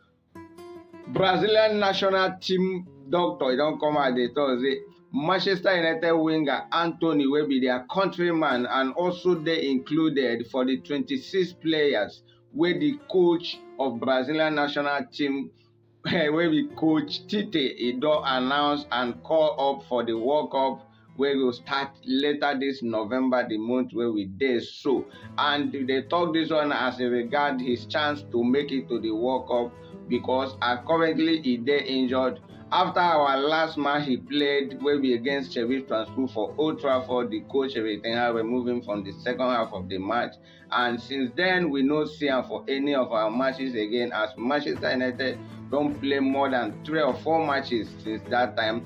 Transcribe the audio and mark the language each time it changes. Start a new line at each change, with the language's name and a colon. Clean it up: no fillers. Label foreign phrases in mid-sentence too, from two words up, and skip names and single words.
Nigerian Pidgin: Brazilian national team doctor don come out dey talk say Manchester United winger Anthony wey be their countryman and also dey included for the 26 players wey the coach of Brazilian national team wey be coach Tite e don announce and call up for the World Cup wey go start later this November, the month wey we dey so. And they talk this one as a regard his chance to make it to the World Cup because currently he dey injured. After our last match he played wey be against Sheffield Transport for Old Trafford, the coach everything had removed him from the second half of the match, and since then we no see him for any of our matches again, as Manchester United don't play more than 3 or 4 matches since that time.